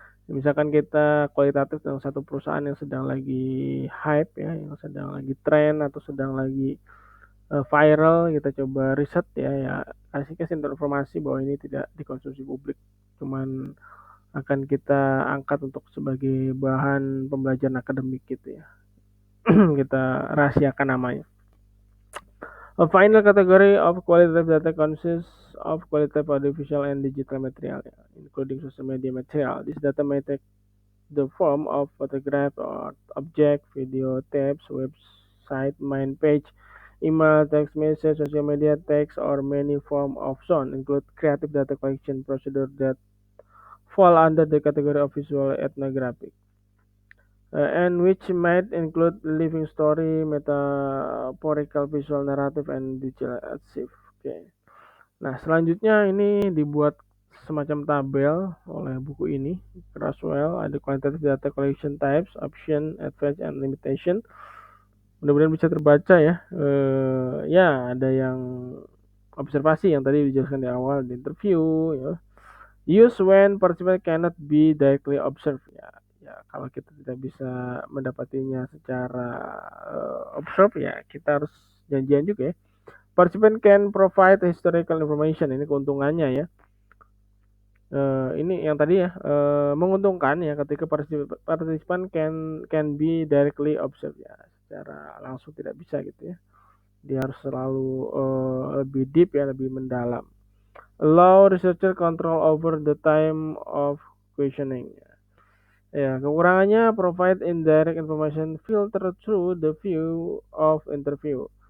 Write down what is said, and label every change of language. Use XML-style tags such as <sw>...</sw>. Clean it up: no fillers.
<id>Misalkan kita kualitatif dengan satu perusahaan yang sedang lagi hype ya, yang sedang lagi tren atau sedang lagi viral, kita coba riset ya kasih informasi bahwa ini tidak dikonsumsi publik, cuman akan kita angkat untuk sebagai bahan pembelajaran akademik gitu ya. Kita rahasiakan namanya.</id> <en>A final category of qualitative data consists of qualitative audiovisual and digital material, including social media material. This data may take the form of photograph or object, video, tapes, website, main page, email, text message, social media text, or many form of sound. Include creative data collection procedure that fall under the category of visual ethnographic. And which might include living story, metaphorical visual narrative, and digital archive.</en> <id>Oke. Nah, selanjutnya ini dibuat semacam tabel oleh buku ini, Crasswell.</id> <en>Ada quantitative data collection types, option, advantage, and limitation.</en> <id>Mudah-mudahan bisa terbaca ya. Ya, ada yang observasi yang tadi dijelaskan di awal di interview ya.</id> <en>Use when participant cannot be directly observed ya.</en> <id>Kalau kita tidak bisa mendapatinya secara observe ya, kita harus janjian juga ya.</id> <en>Participant can provide historical information,</en> <id>ini keuntungannya ya. Ini yang tadi ya, menguntungkan ya ketika</id> <en>participant can be directly observed</en> <id>ya, secara langsung tidak bisa gitu ya. Dia harus selalu lebih deep ya, lebih mendalam.</id> <en>Allow researcher control over the time of questioning.</en> <id>Ya, kekurangannya</id> <en>provide indirect information filter through the view of interview.</en>